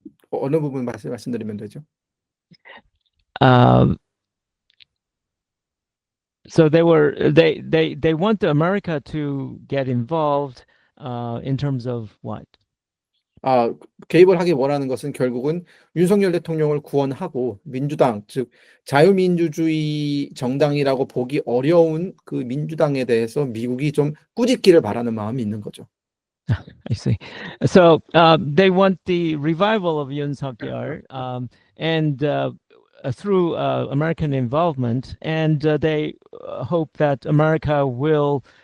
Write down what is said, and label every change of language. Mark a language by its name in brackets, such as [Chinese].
[Korean] 어느 부분 말씀드리면 되죠? [English] So they want America to get involved in terms of what? [Korean] 개입을 하기 원하는 것은 결국은 윤석열 대통령을 구원하고 민주당, 즉 자유민주주의 정당이라고 보기 어려운 그 민주당에 대해서 미국이 좀 꾸짖기를 바라는 마음이 있는 거죠. [English] I see. So they want the revival of Yoon Suk-yeol and through American involvement, and they hope that America will